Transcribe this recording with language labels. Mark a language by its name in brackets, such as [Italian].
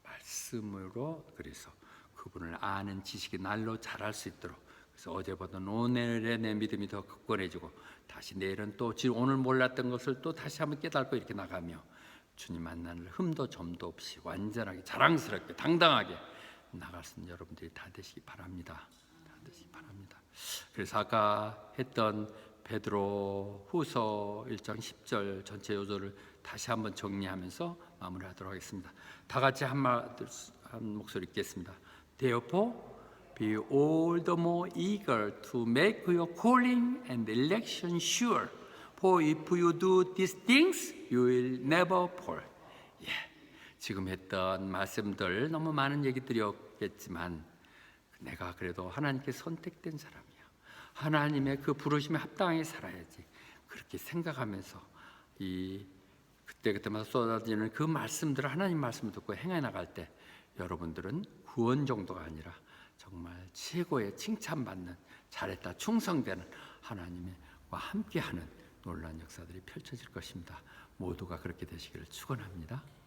[Korean] 말씀으로 그래서 그분을 아는 지식이 날로 자랄 수 있도록 그래서 어제보다 오늘의 내 믿음이 더 굳건해지고 다시 내일은 또 오늘 몰랐던 것을 또 다시 한번 깨닫고 이렇게 나가며 주님 만나는 흠도 점도 없이 완전하게 자랑스럽게 당당하게 나갈 수 있는 여러분들이 다 되시기 바랍니다. 다 되시기 바랍니다. 그래서 아까 했던 베드로 후서 1장 10절 전체 요소를 다시 한번 정리하면서 마무리하도록 하겠습니다. 다 같이 한 목소리 읽겠습니다. [English] Therefore, be all the more eager to make your calling and election sure. For if you do these things, you will never fall. [Korean] 지금 했던 말씀들 너무 많은 얘기들이었겠지만 내가 그래도 하나님께 선택된 사람이야. 하나님의 그 부르심에 합당하게 살아야지. 그렇게 생각하면서 이 그때마다 쏟아지는 그 말씀들을 하나님 말씀을 듣고 행해 나갈 때 여러분들은 구원 정도가 아니라 정말 최고의 칭찬받는 잘했다 충성되는 하나님과 함께하는 놀라운 역사들이 펼쳐질 것입니다. 모두가 그렇게 되시기를 축원합니다.